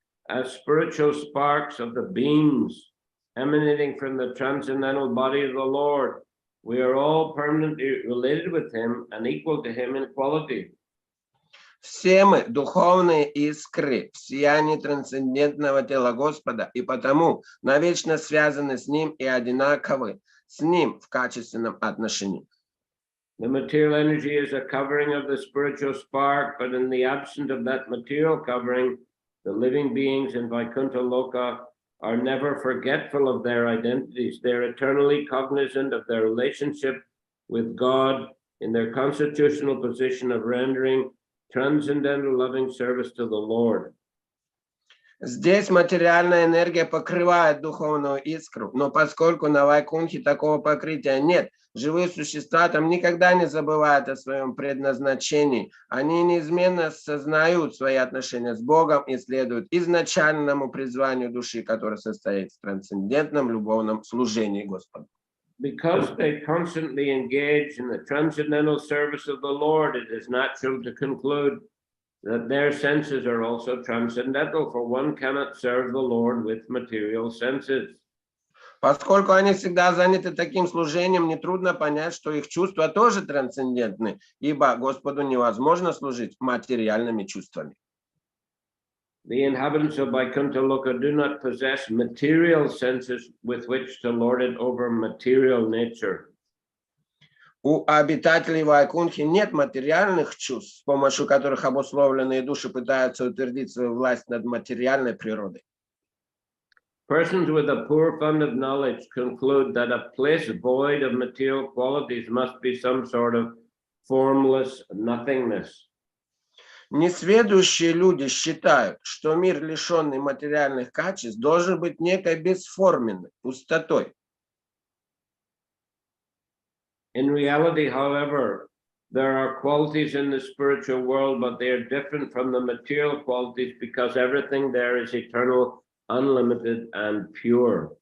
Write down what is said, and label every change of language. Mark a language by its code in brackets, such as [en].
[en] As spiritual sparks of the beings emanating from the transcendental body of the Lord, we are all permanently related with him and equal to him in quality. [ru] Все мы духовные искры в сиянии трансцендентного тела Господа, и потому навечно связаны с Ним и одинаковы с Ним в качественном отношении. [en] The material energy is a covering of the spiritual spark, but in the absence of that material covering, the living beings in Vaikuntha Loka are never forgetful of their identities. They're eternally cognizant of their relationship with God in their constitutional position of rendering transcendental loving service to the Lord. [ru] Здесь материальная энергия покрывает духовную искру, но поскольку на Вайкунхе такого покрытия нет, живые существа там никогда не забывают о своем предназначении. Они неизменно сознают свои отношения с Богом и следуют изначальному призванию души, которое состоит в трансцендентном любовном служении Господу. [en] Because they constantly engage in the transcendental service of the Lord, it is natural to conclude that their senses are also transcendental, for one cannot serve the Lord with material senses. [ru] Поскольку они всегда заняты таким служением, нетрудно понять, что их чувства тоже трансцендентны, ибо Господу невозможно служить материальными чувствами. [en] The inhabitants of Vaikuntha Loka do not possess material senses with which to lord it over material nature. [ru] У обитателей Вайкунхи нет материальных чувств, с помощью которых обусловленные души пытаются утвердить свою власть над материальной природой. [en] Persons with a poor fund of knowledge conclude that a place void of material qualities must be some sort of formless nothingness. [ru] Несведущие люди считают, что мир, лишенный материальных качеств, должен быть некой бесформенной, пустотой. [en] In reality, however, there are qualities in the spiritual world, but they are different from the material qualities because everything there is eternal, unlimited, and pure.